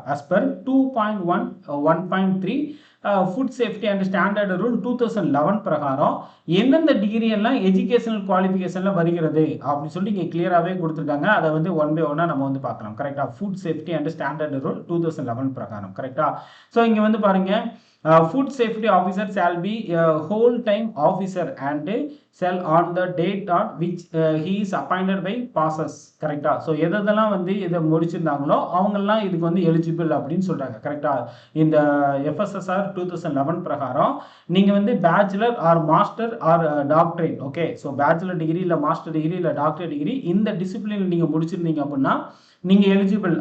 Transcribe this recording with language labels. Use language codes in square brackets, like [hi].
[ta] As per 2.1.3 food safety and standard rule 2011 பிரகாரம் எந்தெந்த degree எல்லாம் எஜுகேஷனல் குவாலிஃபிகேஷனில் வருகிறது அப்படின்னு சொல்லி இங்கே கிளியராகவே கொடுத்துருக்காங்க. அதை வந்து ஒன் பை ஒன்னாக நம்ம வந்து பார்க்கலாம். கரெக்டாக? Food safety and standard rule 2011 பிரகாரம். கரெக்டாக? ஸோ இங்கே வந்து பாருங்கள், [en] food safety officer shall be a whole time officer and shall on the date on which he is appointed by passes. [ta] கரெக்டா? ஸோ எதெல்லாம் வந்து இதை முடிச்சிருந்தாங்களோ அவங்கெல்லாம் இதுக்கு வந்து எலிஜிபிள் அப்படின்னு சொல்றாங்க. கரெக்டா? இந்த எஃப்எஸ்எஸ்ஆர் 2011 பிரகாரம் நீங்க வந்து [en] bachelor or master or doctorate, okay, [ta] so bachelor degree இல்லை மாஸ்டர் டிகிரி இல்லை டாக்டரேட் டிகிரி இந்த டிசிப்ளின் நீங்க முடிச்சிருந்தீங்க அப்படின்னா நீங்க எலிஜிபிள்.